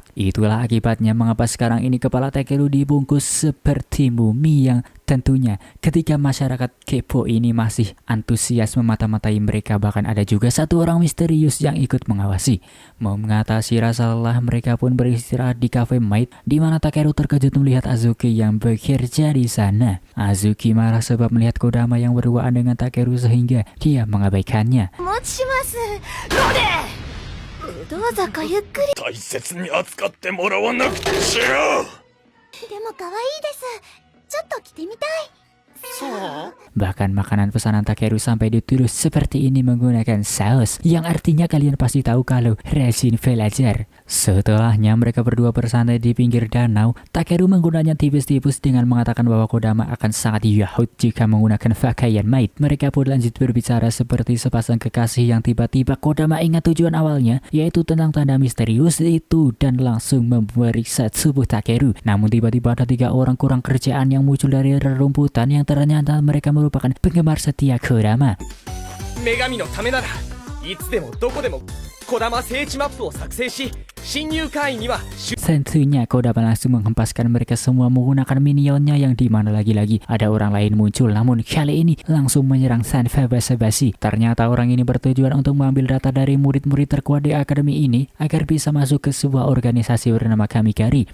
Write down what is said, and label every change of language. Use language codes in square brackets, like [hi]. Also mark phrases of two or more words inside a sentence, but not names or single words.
[id] Itulah akibatnya mengapa sekarang ini kepala Takeru dibungkus seperti mumi yang tentunya ketika masyarakat kepo ini masih antusias memata-matai mereka, bahkan ada juga satu orang misterius yang ikut mengawasi. Mengatasi rasa lelah, mereka pun beristirahat di cafe Maid, di mana Takeru terkejut melihat Azuki yang bekerja di sana. Azuki marah sebab melihat Kodama yang berduaan dengan Takeru sehingga dia mengabaikannya. [ja] どうぞごゆっくり。大切に扱ってもらわなくちゃ。でも可愛いです。ちょっと着てみたい。 [id] Bahkan makanan pesanan Takeru sampai ditulis seperti ini menggunakan saus, yang artinya kalian pasti tahu kalau resin belajar. Setelahnya mereka berdua bersantai di pinggir danau, Takeru menggunanya tipis-tipis dengan mengatakan bahwa Kodama akan sangat yahut jika menggunakan pakaian maid. Mereka pun lanjut berbicara seperti sepasang kekasih yang tiba-tiba Kodama ingat tujuan awalnya, yaitu tentang tanda misterius itu dan langsung memeriksa tubuh Takeru. Namun tiba-tiba ada 3 orang kurang kerjaan yang muncul dari rerumputan yang ternyata mereka merupakan penggemar setia Kodama. [ja] 女神のためならいつでもどこでも児玉聖地マップを作成し侵入会員には [id] Tentunya Kodama langsung menghempaskan mereka semua menggunakan minionnya, yang dimana lagi-lagi ada orang lain muncul, namun kali ini langsung menyerang tanpa basa-basi. Ternyata orang ini bertujuan untuk mengambil data dari murid-murid terkuat di akademi ini agar bisa masuk ke sebuah organisasi bernama Kamikari.